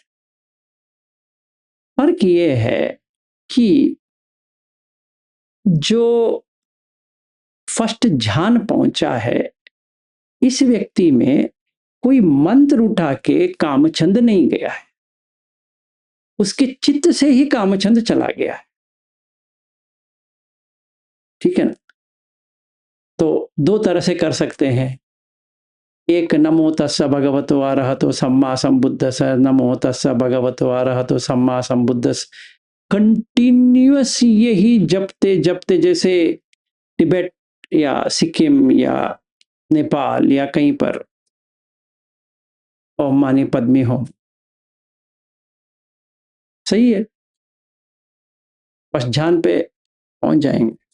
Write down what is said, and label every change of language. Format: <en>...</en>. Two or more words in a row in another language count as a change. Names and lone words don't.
<hi>फ़र्क ये है कि जो फर्स्ट ध्यान पहुंचा है, इस व्यक्ति में कोई मंत्र उठा के कामचंद नहीं गया है, उसके चित्त से ही कामचंद चला गया है। ठीक है ना? तो दो तरह से कर सकते हैं। एक,</hi> <pi>नमो तस्स भगवतो अरहतो सम्मा संबुद्धस्स, नमो तस्स भगवतो अरहतो सम्मा संबुद्धस्स,</pi> <hi>कंटिन्यूअस यही जपते जपते, जैसे तिब्बत या सिक्किम या नेपाल या कहीं पर</hi> <sa>ओम मानी पद्मी होम,</sa> <hi>सही है, बस ध्यान पे पहुंच जाएंगे।</hi>